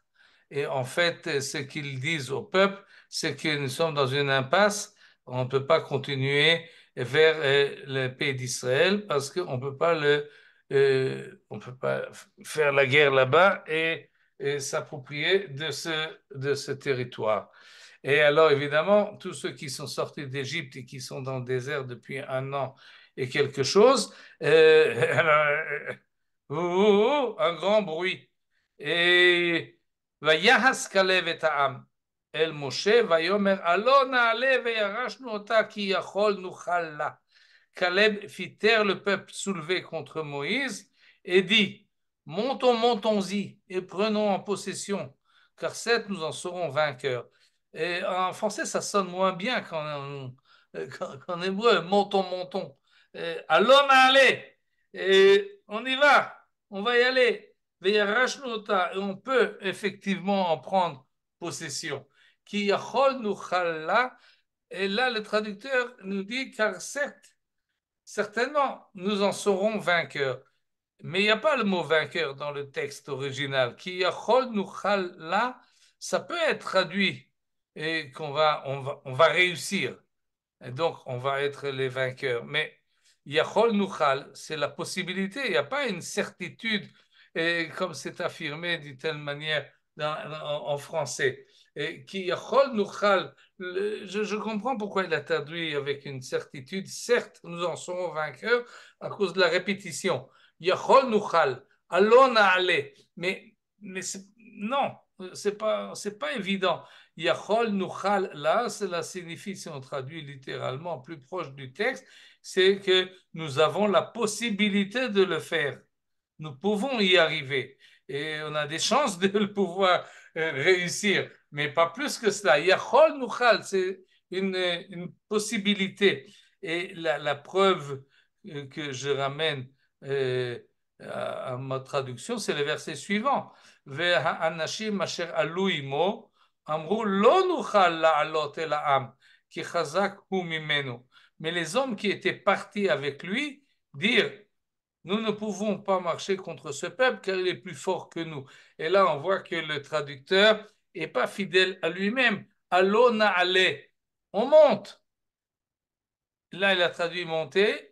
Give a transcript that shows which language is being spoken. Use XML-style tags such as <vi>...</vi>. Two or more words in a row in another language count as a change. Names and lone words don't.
<fr>Et en fait, ce qu'ils disent au peuple, c'est que nous sommes dans une impasse, on ne peut pas continuer vers le pays d'Israël parce qu'on on peut pas faire la guerre là-bas et s'approprier de ce territoire. Et alors, évidemment, tous ceux qui sont sortis d'Égypte et qui sont dans le désert depuis un an et quelque chose, un grand bruit.</fr> <he>Et ויחס כלב את העם אל משה ויאמר הלא נעלה וירשנו אותה כי יכול נוכל לה.</he> <fr>Caleb fit taire le peuple soulevé contre Moïse et dit, montons, montons-y et prenons en possession, car certes nous en serons vainqueurs. Et en français, ça sonne moins bien qu'en hébreu, montons, montons. Allons, allez, et on y va, on va y aller. Et on peut effectivement en prendre possession.</fr> <he>כי יכול נוכל לה.</he> <fr>Et là, le traducteur nous dit, car certes, certainement, nous en serons vainqueurs. Mais il n'y a pas le mot vainqueur dans le texte original.</fr> <he>כי יכול נוכל</he> <fr>là, ça peut être traduit et on va réussir. Et donc, on va être les vainqueurs.</fr> <he>Mais יכול נוכל,</he> <fr>c'est la possibilité. Il n'y a pas une certitude, et comme c'est affirmé d'une telle manière en français.</fr> <he>Et כי יכול נוכל,</he> <fr>je comprends pourquoi il a traduit avec une certitude. Certes, nous en serons vainqueurs à cause de la répétition.</fr> <he>יכול נוכל,</he> <fr>allons aller. Mais non, c'est pas évident.</fr> <he>יכול נוכל,</he> <fr>là, cela signifie, si on traduit littéralement plus proche du texte, c'est que nous avons la possibilité de le faire. Nous pouvons y arriver. Et on a des chances de le pouvoir réussir, mais pas plus que cela.</fr> <he>יכול נוכל,</he> <fr>c'est une possibilité. Et la preuve que je ramène à ma traduction, c'est le verset suivant.</fr> <he>והאנשים אשר עלו עמו אמרו לא נוכל לעלות אל העם כי חזק הוא ממנו.</he> <fr>Mais les hommes qui étaient partis avec lui dirent nous ne pouvons pas marcher contre ce peuple car il est plus fort que nous. Et là, on voit que le traducteur n'est pas fidèle à lui-même.</fr> <he>הלא נעלה,</he> <fr>on monte. Là, il a traduit monter.</fr>